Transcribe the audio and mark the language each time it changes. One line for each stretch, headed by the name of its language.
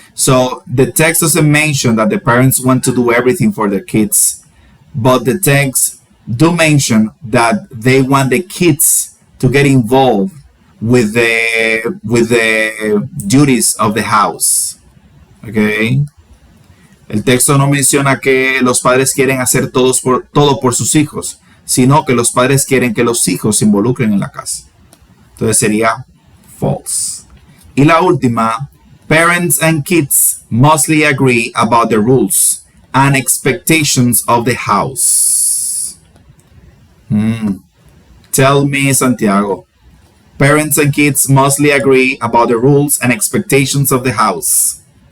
English: So the text doesn't mention that the parents want to do everything for their kids, but the text do mention that they want the kids to get involved with the duties of the house. Okay.
Spanish: El texto no menciona que los padres quieren hacer todo por sus hijos, sino que los padres quieren que los hijos se involucren en la casa. Entonces sería false. Y la última,
English: parents and kids mostly agree about the rules and expectations of the house. Tell me, Santiago. Parents and kids mostly agree about the rules and expectations of the house.